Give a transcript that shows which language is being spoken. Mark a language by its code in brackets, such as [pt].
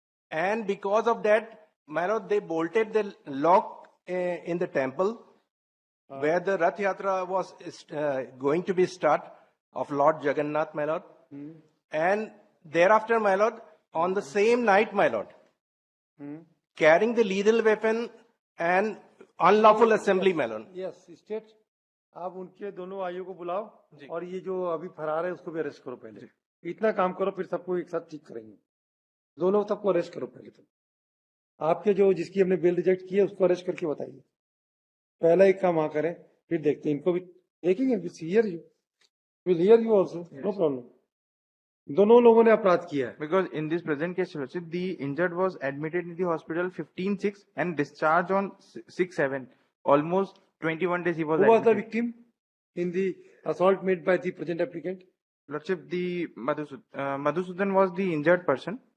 [en] And because of that, my lord, they bolted the lock in the temple where the Rath Yatra was going to be start of Lord Jagannath, my lord. And thereafter, my lord, on the same night, my lord, carrying the lethal weapon and unlawful assembly, my lord. Yes. [hi] State, आप उनके दोनों आइयों को बुलाओ और ये जो अभी फरार है उसको भी अरेस्ट करो पहले। इतना काम करो, फिर सबको एक साथ ठीक करेंगे। दोनों सबको अरेस्ट करो पहले। तो आपके जो जिसकी हमने बेल रिजेक्ट की है उसको अरेस्ट करके बताइए। पहला एक काम वहां करें, फिर देखते हैं इनको भी देखेंगे। [en] Hear you, will hear you also, no problem. [hi] दोनों लोगों ने अपराध किया है। [en] Because in this present case, Your Lordship, the injured was admitted in the hospital 15/6 and discharged on 6/7. Almost 21 days he was Who was the admitted. victim in the assault made by the present applicant? Lordship, the Madhusudan was the injured person,